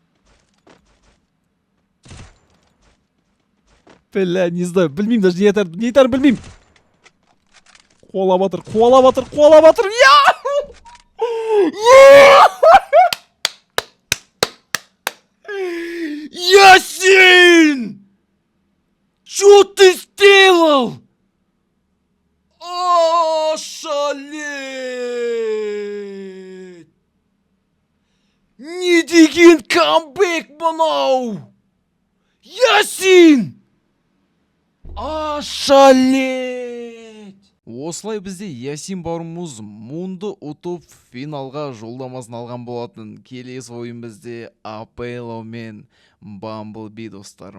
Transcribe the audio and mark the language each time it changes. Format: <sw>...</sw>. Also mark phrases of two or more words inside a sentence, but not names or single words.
<kk>Бәлі,</kk> <ru>не знаю,</ru> <kk>білмеймін даже, не айтар білмеймін. Қуала батыр. Ясин!</kk> <ru>Что ты сделал? Ошалеть!</ru> <kk>Не деген камбэк мынау!</kk> <ru>Ясин! Ошалеть!</ru> <kk>Осылай бізде Ясин бауырымыз мұнды ұтып финалға жолдамасын алған болатын. Келесі ойын бізде Апелло мен Бамблби достар.</kk>